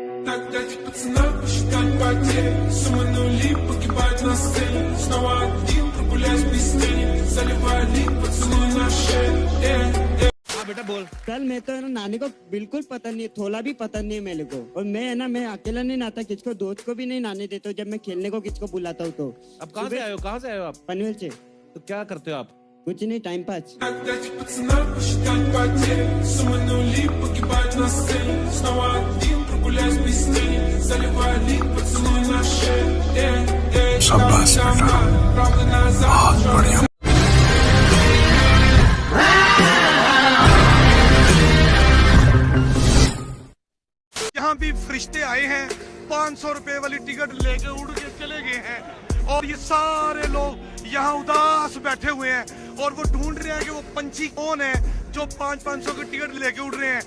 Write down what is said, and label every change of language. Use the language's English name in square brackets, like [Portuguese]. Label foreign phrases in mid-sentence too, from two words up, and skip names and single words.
[Russian] Тогда пацана посчитать потери. Суммы нули погибают на сцене. Снова один прогуляюсь без тени. Заливая лик, поцелуй на шее. [Hindi] हाँ बेटा बोल। कल मैं तो है ना नानी को बिल्कुल पता नहीं, थोड़ा भी पता नहीं मेरे को। और मैं है ना, मैं अकेला नहीं नहाता, किसको दोस्त को भी नहीं नहाने देता हूँ। जब मैं खेलने को किसको बुलाता हूँ तो। अब कहाँ से आए हो? कहाँ से आए हो आप? पनवेल से। तो क्या करते हो आप? कुछ नहीं, [English] time pass. [Russian] Тогда пацана посчитать потери. Суммы нули погибают на сцене. Снова один прогуляюсь без тени. Заливая лик, поцелуй на шее. [Hindi] शाबाश बेटा, बहुत बढ़िया। यहाँ भी फरिश्ते आए हैं, 500 रुपए वाली टिकट लेके उड़ के चले गए हैं और ये सारे लोग यहाँ उदास बैठे हुए हैं और वो ढूंढ रहे हैं कि वो पंछी कौन है जो 500 की टिकट लेके उड़ रहे हैं।